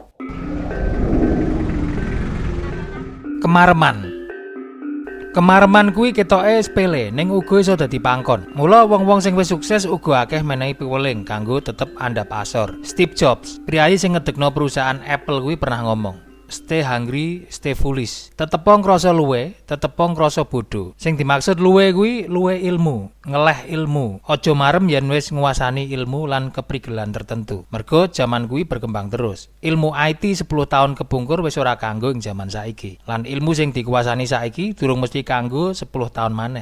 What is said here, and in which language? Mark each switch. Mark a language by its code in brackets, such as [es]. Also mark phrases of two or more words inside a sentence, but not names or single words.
[jv] Kemareman kuwi ketoke sepele ning uga iso dadi pangkon. Mula wong-wong sing wis sukses uga akeh menehi piweling kanggo tetep andhap asor. Steve Jobs, priyayi sing ngedekno perusahaan Apple kuwi pernah ngomong, [en] "Stay hungry, stay foolish." [jv] Tetepo ngrasa luwe, tetepo ngrasa bodho. Sing dimaksud luwe kuwi luwe ilmu, ngeleh ilmu. Aja marem yen wis nguasani ilmu lan keprigelan tertentu. Mergo jaman kuwi berkembang terus. Ilmu IT 10 tahun kepungkur wis ora kanggo ing jaman saiki. Lan ilmu sing dikuasani saiki durung mesti kanggo 10 tahun maneh.